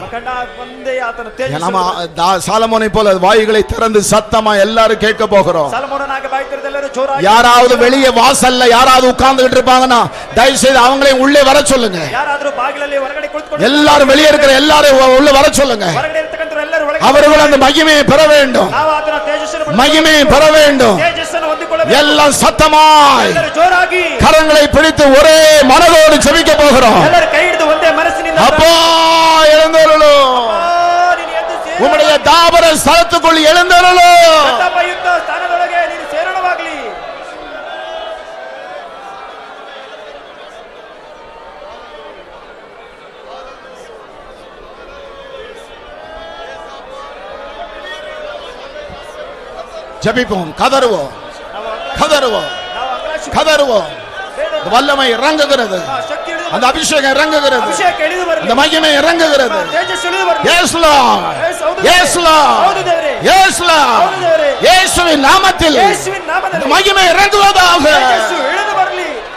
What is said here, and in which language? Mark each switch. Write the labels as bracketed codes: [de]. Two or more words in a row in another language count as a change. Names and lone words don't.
[kn] ಕಣ್ಣ ಮುಂದೆ ಆತನ ತೇಜಸ್ಸು. [ta] நம்ம சாலமோனை போல வாய்களை திறந்து சத்தமா எல்லாரும் கேட்க போகிறோம். [kn] ಸಲ್ಮೋನನಾಗಿ ಬಾಯಿ ತೆರೆದು ಎಲ್ಲರೂ ಜೋರಾಗಿ. [ta] யாராவது வெளியே வாசல்ல யாராவது உட்கார்ந்துகிட்டு இருப்பாங்கன்னா தயவு செய்து அவங்களையும் உள்ளே வர சொல்லுங்க. [kn] ಯಾರಾದರೂ ಬಾಗಿಲಲ್ಲಿ ಹೊರಗಡೆ ಕುಳಿತುಕೊಂಡು [ta] எல்லாரும் வெளியே இருக்கிற எல்லாரும் உள்ள வர சொல்லுங்க. [kn] ಹೊರಗಡೆ ಇರತಕ್ಕಂತರು ಎಲ್ಲರೂ ಒಳಗೆ [ta] அவர்கள் அந்த மகிமையை பெற வேண்டும். [kn] ನಾವು ಆತನ ತೇಜಸ್ಸನ್ನು [ta] மகிமையை பெற வேண்டும். [kn] ತೇಜಸ್ಸನ್ನು ಹೊಂದಿಕೊಳ್ಳಬೇಕು. [ta] எல்லாம் சத்தமாய் [kn] ಎಲ್ಲರೂ ಜೋರಾಗಿ [ta] கரங்களை பிடித்து ஒரே மனதோடு ஜெபிக்க போகிறோம். [kn] ಎಲ್ಲರೂ ಕೈ ಹಿಡಿದು ಒಂದೇ ಮನಸ್ಸಿನಿಂದ [ta] அப்பா எழுந்தருளும். [kn] ನೀನು ಎದ್ದು ಸೇರು. [ta] உம்முடைய தாபர ஸ்தலத்துக்குள் எழுந்தருளும். [kn] ಪ್ರತಾಪಯುಕ್ತ ಸ್ಥಾನದೊಳಗೆ ನೀನು ಸೇರಣವಾಗಲಿ. [ta] ஜெபிப்போம், கதறுவோம், கதறுவோம், [kn] ನಾವು ಅಂಗಲಾಚಿ [ta] கதறுவோம். இந்த வல்லமை இறங்குகிறது. [kn] ಶಕ್ತಿ ಇಳಿದು [ta] அந்த அபிஷேகம் இறங்குகிறது. [kn] ಅಭಿಷೇಕ ಇಳಿದು ಬರಲಿ. [ta] இந்த மகிமை இறங்குகிறது. [kn] ತೇಜಸ್ಸು ಇಳಿದು ಬರಲಿ. [en] Yes Lord. Yes Lord. [kn] ಹೌದು ದೇವರೇ. [en] Yes Lord. [kn] ಹೌದು ದೇವರೇ. [ta] இயேசுவின் நாமத்தில் [kn] ಯೇಸುವಿನ [ta] இந்த [kn] ನಾಮದಲ್ಲಿ [ta] மகிமை இறங்குவதாக. [kn] ತೇಜಸ್ಸು ಇಳಿದು ಬರಲಿ.